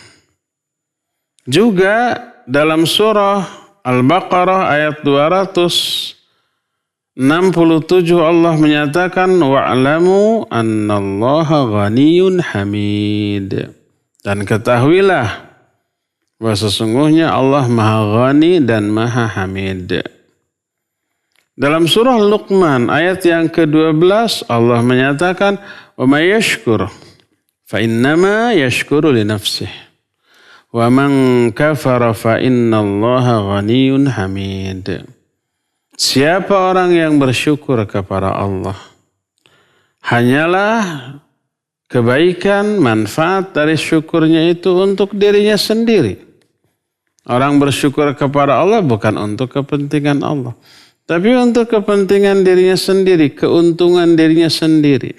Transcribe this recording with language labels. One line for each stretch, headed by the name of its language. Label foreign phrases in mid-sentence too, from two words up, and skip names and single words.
Indonesian: Juga dalam surah Al-Baqarah ayat 267 Allah menyatakan,
Arabic: واعلموا أن الله غني حميد.
Indonesian: Dan ketahuilah bahwa sesungguhnya Allah maha ghani dan maha hamid. Dalam surah Luqman ayat yang ke-12 Allah menyatakan,
Arabic: ومن يشكر فإنما يشكر لنفسه ومن كفر فإن الله غني حميد.
Indonesian: Siapa orang yang bersyukur kepada Allah, hanyalah kebaikan, manfaat dari syukurnya itu untuk dirinya sendiri. Orang bersyukur kepada Allah bukan untuk kepentingan Allah, tapi untuk kepentingan dirinya sendiri, keuntungan dirinya sendiri.